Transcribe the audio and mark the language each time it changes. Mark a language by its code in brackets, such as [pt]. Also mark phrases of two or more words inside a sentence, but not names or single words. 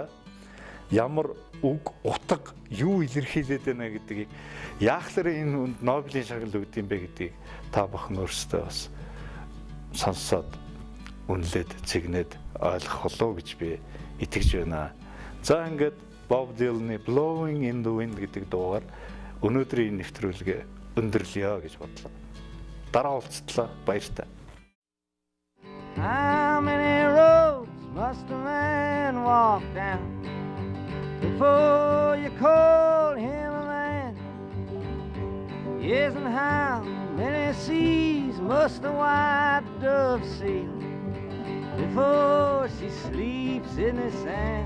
[mn] Ямар үг утга юу илэрхийлээд байна гэдгийг яахлаар энэ хүнд Нобелийн шагнал өгд юм бэ гэдгийг та бүхэн өөрсдөө бас сонсоод үнэлээд цэгнээд ойлгох болов гэж би итгэж байна. За ингээд Bob Dylan-ы Blowing in the Wind гэдэг дуугаар өнөөдрийн нэвтрүүлгээ өндөрлөё гэж бодлоо. Дараа уулзтлаа, баяртай. [en] How many roads must a man walk down before you call him a man? Yes, and how many seas must a white dove sail before she sleeps in the sand?